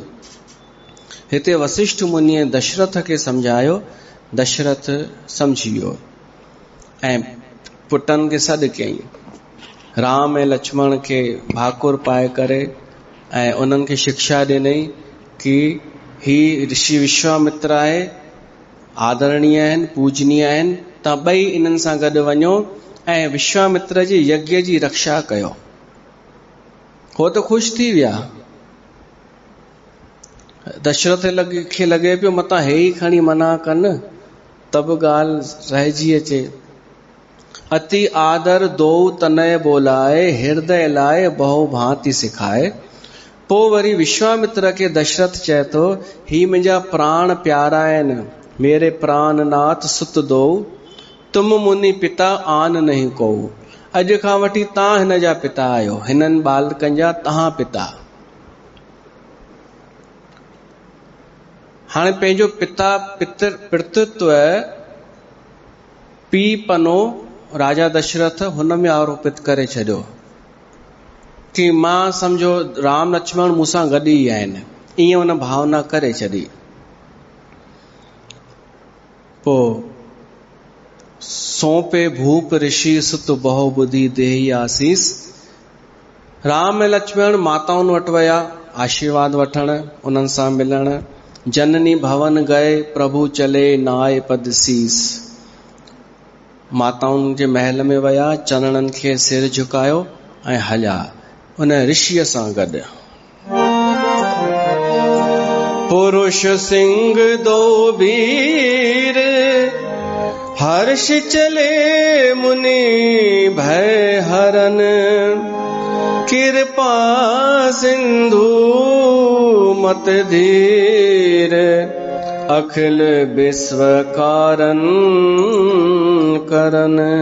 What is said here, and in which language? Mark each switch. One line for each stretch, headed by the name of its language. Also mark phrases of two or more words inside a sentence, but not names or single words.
Sindhi: हिते वशिष्ठ मुनिअ दशरथ खे समझायो, दशरथ समझी वियो ऐं पुटनि खे सॾु कयईं। राम ऐं लक्ष्मण खे भाकुर पाए करे ऐं उन्हनि खे शिक्षा ॾिनई कि ही ऋषि विश्वामित्र आहे, आदरणीय आहिनि, पूजनीय आहिनि, तव्हां ॿई इन्हनि सां गॾु वञो ऐं विश्वामित्र जी यज्ञ जी रक्षा कयो। हो त ख़ुशि थी विया। दशरथ खे लॻे पियो मतां हे ई खणी मना कनि त बि ॻाल्हि रहिजी अचे।
Awadhi: अति आदर दो तनय बोलाए, हृदय लाए बहु भांति सिखाए।
Sindhi: पोइ वरी विश्वामित्र खे दशरथ चए थो, ही मुंहिंजा प्राण प्यारा आहिनि,
Awadhi: मेरे प्राण नाथ सुत दो, तुम मुनि पिता आन नहीं को।
Sindhi: अॼु खां वठी तव्हां हिन जा पिता आहियो, हिननि बालकनि जा तव्हां पिता। हाणे पंहिंजो पिता पितृत्व पी पनो राजा दशरथ हुन में आरोपित करे छॾियो कि मां समझो राम लक्ष्मण मूंसां गॾु ई आहिनि, ईअं हुन भावना करे छॾी।
Awadhi: पोइ सौंपे भूप ऋषि सुत बहु बुद्धि देहि आसीस।
Sindhi: राम ऐं लक्ष्मण माताउनि वटि विया आशीर्वाद वठण, उन्हनि सां मिलण।
Awadhi: जननी भवन गए प्रभु चले नाय पद सीस।
Sindhi: माताउनि जे महल में विया, चरणनि खे सिर झुकायो ऐं हलिया उन ऋषिअ सां गॾु।
Awadhi: पुरुष सिंह दो वीर हर्ष चले मुनि भय हरन। कृपा सिंधु मत धीर अखिल विश्व कारण करन।